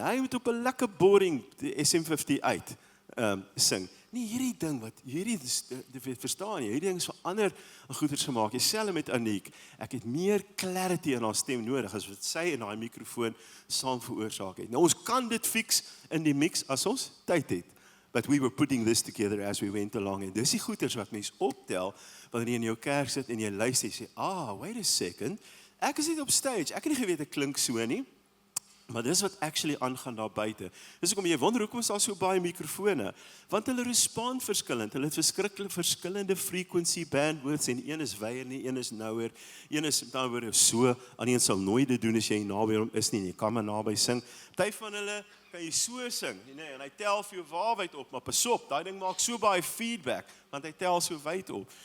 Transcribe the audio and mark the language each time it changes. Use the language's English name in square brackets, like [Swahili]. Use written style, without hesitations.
[Afrikaans] Hy moet op 'n lekker boring SM58 sing. Nie hierdie ding wat verstaan jy, hierdie ding is vir ander goeders gemaak. Dieselfde met Aniek. Ek het meer clarity in haar stem nodig as wat sy in daai mikrofoon saam veroorsaak het. Nou ons kan dit [English] fix in die mix [Afrikaans] as ons tyd het. [English] But we were putting this together as we went along. [Afrikaans] En dis die goeders wat mens optel wanneer jy in jou kerk sit en jy luister en sê, [English] wait a second. [Afrikaans] Ek is nie op stage. Ek het nie geweet ek klink so nie. Maar dis wat actually aangaan daar buite. Dis hoekom jy wonder hoekom is daar so baie mikrofone? Want hulle respond verskillend. Hulle het verskriklik verskillende [English] frequency bandwidths [Afrikaans] en een is wyer nie, een is nouer. Een is nou so, ander een sal nooit dit doen as jy naby hom is nie. Jy kan maar naby sing. Party van hulle kan jy so sing, nee, en hy tel vir jou waar wyd op, maar pas op, daai ding maak so baie feedback, want hy tel so wyd op.